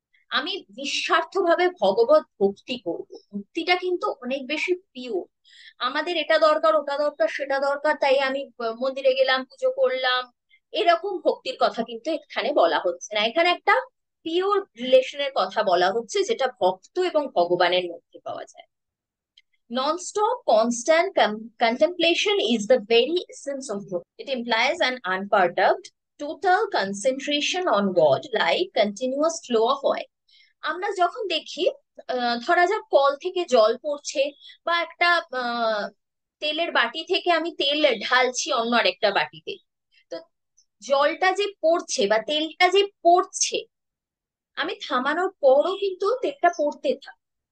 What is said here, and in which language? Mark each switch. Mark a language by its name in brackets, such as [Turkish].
[Bangla] আমি নিঃস্বার্থ ভাবে ভগবত ভক্তি করব। ভক্তিটা কিন্তু অনেক বেশি পিওর। আমাদের এটা দরকার, ওটা দরকার, সেটা দরকার, তাই আমি মন্দিরে গেলাম, পুজো করলাম, এরকম ভক্তির কথা কিন্তু এখানে বলা হচ্ছে না। এখানে একটা পিওর রিলেশনের কথা বলা হচ্ছে, যেটা ভক্ত এবং ভগবানের মধ্যে পাওয়া যায়। [English] Non-stop, constant contemplation is the very essence of bhakti. It implies an unperturbed, total concentration on God, like continuous flow of oil. [Bangla] আমরা যখন দেখি, ধরা যাক কল থেকে জল পড়ছে, বা একটা আহ, তেলের বাটি থেকে আমি তেল ঢালছি অন্য আরেকটা বাটিতে, তো জলটা যে পড়ছে বা তেলটা যে পড়ছে, আমি থামানোর পরও কিন্তু তেলটা পড়তে থাকে।